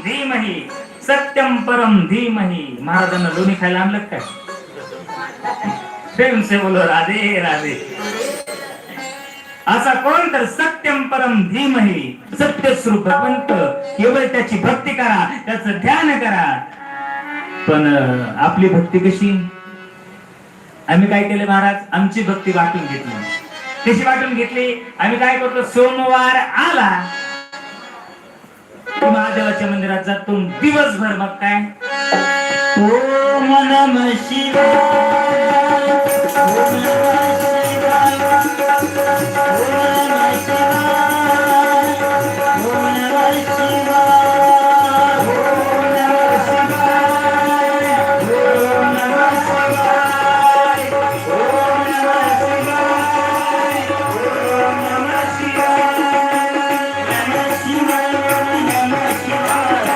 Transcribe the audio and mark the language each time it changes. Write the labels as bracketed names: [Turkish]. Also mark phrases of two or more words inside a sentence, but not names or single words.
[Sanskrit] धीमहि सत्यम परम धीमहि. [Marathi] महाराजांना लोणी खायला आणलं काय? [Hindi] प्रेम से बोलो राधे राधे. [Marathi] असा कोण तर [Sanskrit] सत्यम परम धीमहि, [Marathi] सत्य स्वरूप भगवंत, केवळ त्याची भक्ती करा, त्याचं ध्यान करा. पण आपली भक्ती कशी? आम्ही काय केले महाराज? आमची भक्ती वाटून घेतली. कशी वाटून घेतली? आम्ही काय करतो? सोमवार आला महादेवाच्या मंदिरात जातो दिवसभर. मग काय? [Sanskrit] ओम नमः शिवाय, ओम नमः शिवाय, ओम नमः शिवाय, ओम नमः शिवाय, ओम नमः शिवाय, ओम नमः शिवाय, ओम नमः शिवाय, ओम नमः शिवाय, नमः शिवाय, नमः शिवाय,